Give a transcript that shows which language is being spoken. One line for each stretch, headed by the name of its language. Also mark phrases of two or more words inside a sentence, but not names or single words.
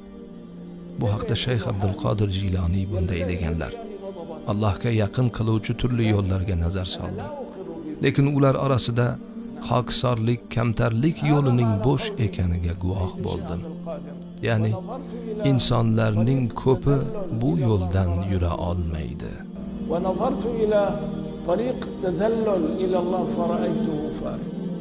Uzbek: Bu haqda Shayx Abdul Qodir Jiloniy bunday deganlar: "Allohga yaqin qiluvchi turli yo'llarga nazar soldim. Lekin ular orasida xokisorlik, kamtarlik yo'lining bo'sh ekaniga guvoh bo'ldim." Ya'ni insonlarning ko'pi bu yo'ldan yura olmaydi.
Arabic: ونظرت إلى طريق التذلل إلى الله فرأيته فارغ.